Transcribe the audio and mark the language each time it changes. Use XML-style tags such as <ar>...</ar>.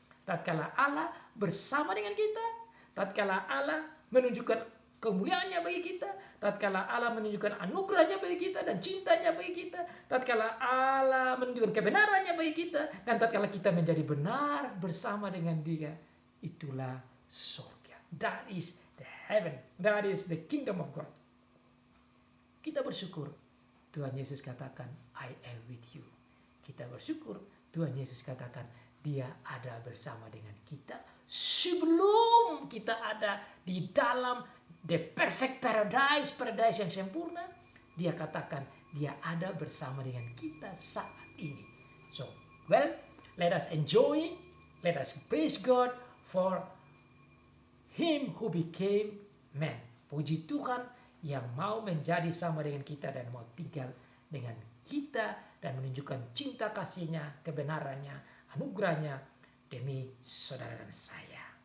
<id>Tatkala Allah bersama dengan kita, tatkala Allah menunjukkan kemuliaannya bagi kita, tatkala Allah menunjukkan anugerahnya bagi kita dan cintanya bagi kita, tatkala Allah menunjukkan kebenarannya bagi kita, dan tatkala kita menjadi benar bersama dengan Dia, itulah surga.</id> <en>That is the heaven. That is the kingdom of God.</en> <id>Kita bersyukur Tuhan Yesus katakan,</id> <en>I am with you.</en> <id>Kita bersyukur Tuhan Yesus katakan, Dia ada bersama dengan kita sebelum kita ada di dalam</id> <en>the perfect paradise</en> <id>yang sempurna. Dia katakan Dia ada bersama dengan kita saat ini.</id> <en>So, well, let us enjoy, let us praise God for Him who became man.</en> <id>Puji Tuhan yang mau menjadi sama dengan kita dan mau tinggal dengan kita dan menunjukkan cinta kasih-Nya, kebenarannya, anugerahnya demi saudara dan saya.</id>